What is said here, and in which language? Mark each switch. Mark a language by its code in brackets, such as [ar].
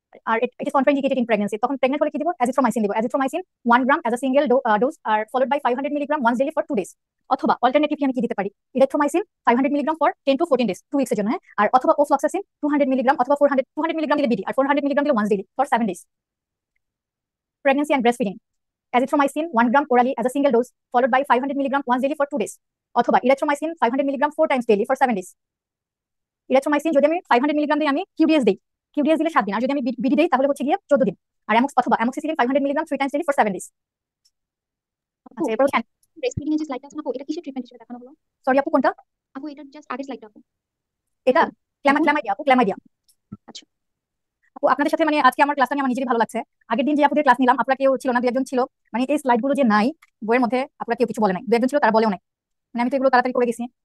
[en] আর it is contraindicated in pregnancy, [bn] তখন pregnant হলে কি দিব? অ্যাজিথ্রোমাইসিন দিব। [en] Azithromycin 1 gram as a single dose আর followed by 500 milligram once daily for 2 days. [bn] অথবা alternatively আমি কি দিতে পারি? Erythromycin 500 milligram for 10 to 14 days, 2 উইকসের জন্য, হ্যাঁ। আর অথবা ওফ্লক্সাসিন 200 মিলিগ্রাম অথবা 200 মিলিগ্রাম দিলে বিডি, আর 400 মিলিগ্রাম দিলে [en] Once daily for 7 days. Pregnancy and breast feeding, azithromycin 1 gram orally as a single dose followed by 500 milligram once daily for 2 days, অথবা erythromycin 500 milligram 4 times daily for 7 days। [bn] erythromycin যদি আমি 500 milligram দিই, আমি QDS দিই, QDS দিলে 7 দিন, আর যদি আমি বিডি দেই তাহলে হচ্ছে গিয়ে 14 দিন। আর অথবা [en] amoxicillin 500 milligram 3 times daily for 7 days। [bn] আচ্ছা, এরপর হচ্ছে ব্রেস্ট ফিডিং এর যে স্লাইডটা আছে না আপু, এটা কিসের ট্রিটমেন্ট হিসেবে দেখানো হলো? সরি আপু, কোনটা? আপু এটার জাস্ট আগের স্লাইডটা আপু। এটা ক্ল্যামাইডিয়া আপু, ক্ল্যামাইডিয়া। আচ্ছা আপু আপনাদের সাথে মানে আজকে আমার ক্লাসটা নিয়ে আমার নিজেরই ভালো লাগছে। আগের দিন যে আপুদের ক্লাস নিলাম আপনারা কেউ ছিল না, 2 একজন ছিল, মানে এই স্লাইডগুলো যে নাই বইয়ের মধ্যে আপনারা কেউ কিছু বলে নাই, 2 একজন ছিল তারা বলেও নাই, মানে আমি তো এগুলো তাড়াতাড়ি করে গেছি।